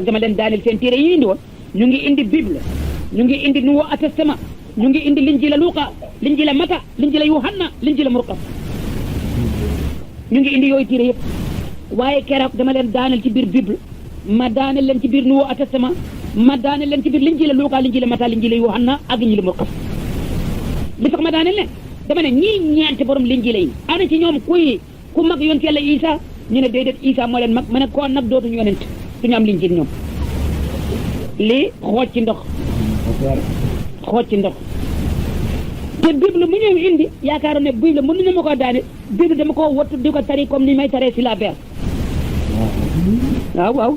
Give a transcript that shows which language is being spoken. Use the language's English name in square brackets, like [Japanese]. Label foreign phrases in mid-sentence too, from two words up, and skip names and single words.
[Wolof] dama leen daaneel seen téere yi indi woon ñu ngi indi Bible ñu ngi indi [French] Nouveau Testament [Wolof] ñu ngi indi Linjiila Luuka Linjiila Mata Linjiila Yohanna Linjiila Murqas ñu ngi indi yooyu téere yëpp waaye keroog dama leen daaneel ci biir Bible ma daaneel leen ci biir [French] Nouveau Testament [Wolof] ma daaneel leen ci biir Linjiila Luuka Linjiila Mata Linjiila Yohanna ak Linjiila Murqas li tax ma daaneel leen dama ne ñii ñeenti borom Linjiila yi ana ci ñoom ku mag yonent Yàlla Isa ñu ne déedéet Isa moo leen mag ma ne koo nag dootuñu yonent duñu am Linjiil ñoom lii xooj ci ndox te Bible mu ñëw indi yaakaaroon ne Bible mënuñu ma koo daane Bible dama koo wattu di ko tari comme ni may taree si la ber waaw